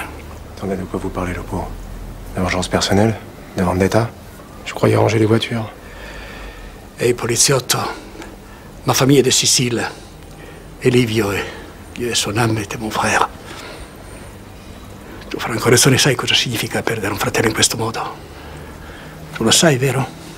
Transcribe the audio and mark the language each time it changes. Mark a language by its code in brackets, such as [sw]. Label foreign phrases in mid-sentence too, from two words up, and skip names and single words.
[fr] Attendez, de quoi vous parlez, Lupo? De vengeance personnelle? De vendetta? Je croyais ranger les voitures. Hey, poliziotto, ma famille est de Sicile. E Livio, [it] Dio e [fr] son âme, était mon frère. [it] Tu, Franco, adesso ne sai cosa significa perdere un fratello in questo modo? Tu lo sai, vero?